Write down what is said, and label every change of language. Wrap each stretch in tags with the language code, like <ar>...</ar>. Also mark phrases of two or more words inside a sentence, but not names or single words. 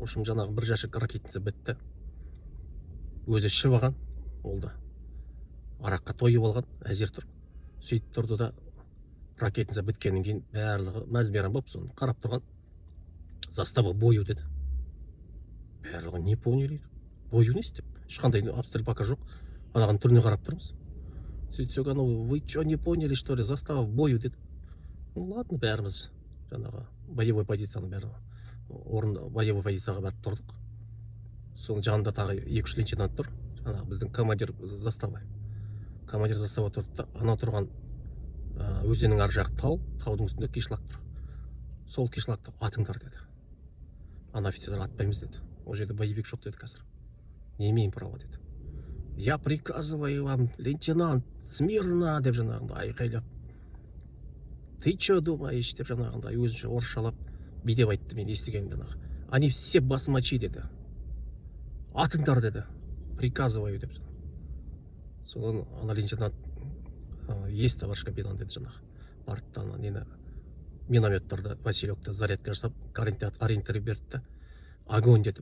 <kk>Ошым жаңағы бір жәшік ракетница бітті. Өзі ішіп алған, ол да араққа тойып алған, әзер тұр. Сөйтіп тұрды да ракетница біткеннен кейін барлығы мәз-мейрам болып соны қарап тұрған.</kk> <ru>Застава бою</ru> <kk>деді. Барлығы</kk> <ru>не поняли?</ru> <kk>Бою не істеп? Ешқандай обстрелпака жоқ. Анаған түріне қарап тұрмыз. Сөйтсек,</kk> <ru>вы что, не поняли, что ли? Застава бою</ru> <kk>деді. Ну ладно, бәріміз жаңағы боевой позицияны боевой позицияға барып тұрдық. Соның жанында тағы 2-3 лейтенант тұр. Жаңағы біздің командир застава. Командир застава тұрды да, ана тұрған өзеннің ар жағы таудың үстінде кишлак тұр. Сол кишлакты атыңдар деді. Ана офицерлер атпаймыз деді. Ол жерде боевик жоқ деді қазір.</kk> <ru>Не имеем права деді. Я приказываю вам, лейтенант, смирно</ru> <kk>деп жаңағындай айқайлап.</kk> <ru>Ты что думаешь</ru> <kk>деп жаңағындай өзінше орысшалап бидеп айтты, мен естігенім жаңағы.</kk> <ru>Они все</ru> <kk>басмачи деді. Атыңдар деді. Приказываю деп. Содан ана лейтенант</kk> <ru>есть товарищ капитан</ru> <kk>деді жаңағы. Барды нені минометтарды, Василевті зарядка жасап, ориентир берді. Огонь деді.</kk>